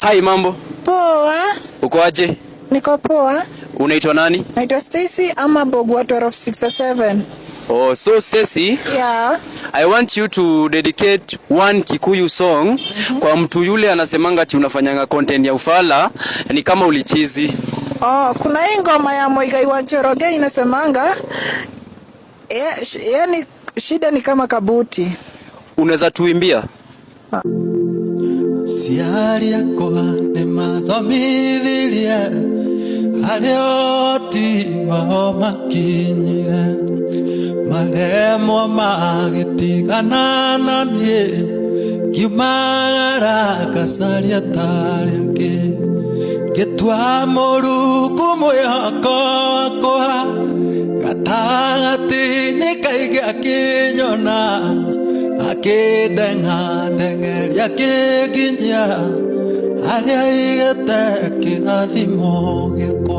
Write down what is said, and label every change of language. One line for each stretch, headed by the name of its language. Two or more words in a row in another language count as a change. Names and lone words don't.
Swahili: Hi, mambo. Poa. Uko aje? Niko poa. Unaitwa nani? Naitwa Stacy ama Bogwa 1267.
English: Oh, so Stacy, Yeah. I want you to dedicate one Kikuyu song
Swahili: kwa mtu yule anasemanga ati unafanyanga content ya ufala, ni kama ulichizi. Oh, kuna hii ngoma ya Muigai wa Njoroge inasemanga yani shida ni kama kabuti. Unaweza tuimbia?
Kikuyu: Ciari akwa nĩ mathomithirie harĩa oti wao makinyire maremwo magĩtigana na niĩ ngiumagara ngacaria tarĩ angĩ ngĩtua Mũrungu mwĩhoko wakwa gatagatĩ-inĩ kaingĩ akĩnyona akĩndengandengeria akĩnginyia harĩa igĩte kĩrathimo gĩakwa.